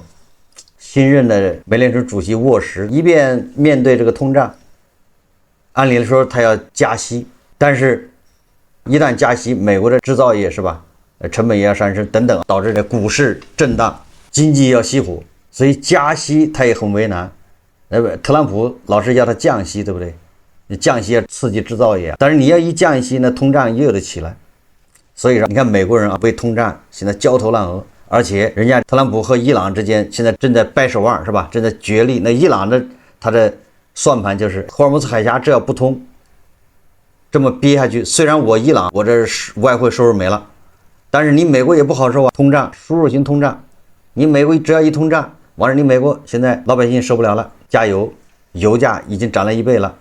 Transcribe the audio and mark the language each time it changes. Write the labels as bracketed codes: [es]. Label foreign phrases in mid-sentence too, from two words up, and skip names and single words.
[zh] 新任的美联儲主席沃什一邊面對这個通脹，按理來說他要加息，但是一旦加息，美國的制造業是吧，成本也要上升等等，導致這股市震盪，經濟要熄火，所以加息他也很為難。特朗普老是要他降息，對不對？你降息要刺激制造業，但是你要一降息呢，通脹又有得起來。所以說，你看美國人為通脹現在焦頭爛額。而且人家特朗普和伊朗之間現在正在掰手腕，是吧？正在角力。那伊朗的他的算盤就是霍爾木茲海峽这要不通，這麼憋下去，雖然我伊朗我這外匯收入沒了，但是你美國也不好受啊，通脹，輸入型通脹，你美國只要一通脹， 完了，你美国現在老百姓受不了了，加油，油價已經漲了1倍了。